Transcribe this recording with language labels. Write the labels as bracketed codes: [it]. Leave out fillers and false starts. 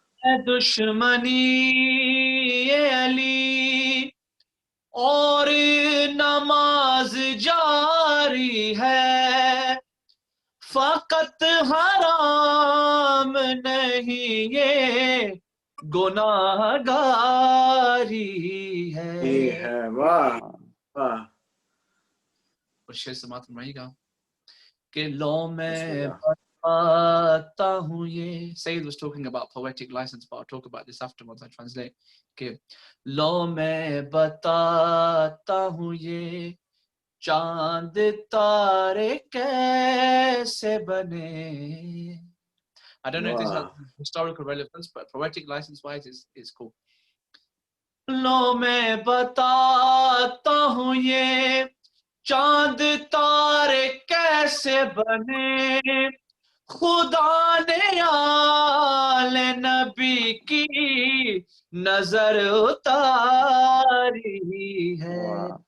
[hi] है दुश्मनी ये अली और नमाज जारी है, फकत हराम नहीं ये गुनाहगारी है। ये है। वाह वाह। और शेर समात फरमाइएगा कि लो मैं बिस्मिल्लाह। बताता हूँ ये। [en] Sayyid was talking about poetic license, but I'll talk about this afterwards. I translate [hi] कि लो मैं बताता हूँ ये चांद तारे कैसे बने। [en] I don't know if this has historical relevance, but poetic license wise is cool. [hi] लो मैं बताता हूँ ये चांद तारे कैसे बने, खुदा ने आले नबी की नजर उतारी है।